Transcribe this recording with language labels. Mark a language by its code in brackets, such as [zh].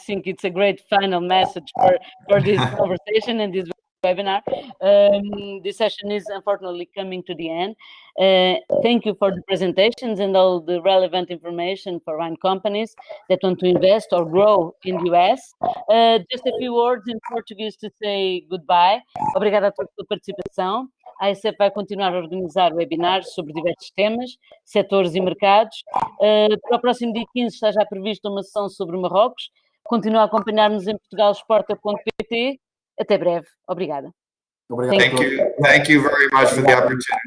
[en] I think it's a great final message for this conversation and this webinar. This session is unfortunately coming to the end. Thank you for the presentations and all the relevant information for wine companies that want to invest or grow in the US. Just a few words in Portuguese to say goodbye. [pt] Obrigada a todos pela participação. A AICEP vai continuar a organizar webinars sobre diversos temas, setores e mercados. Para o próximo dia 15 está já prevista uma sessão sobre Marrocos. Continua a acompanhar-nos em portugalexporta.pt. Até breve. Obrigada. [en] Thank you very much for the opportunity.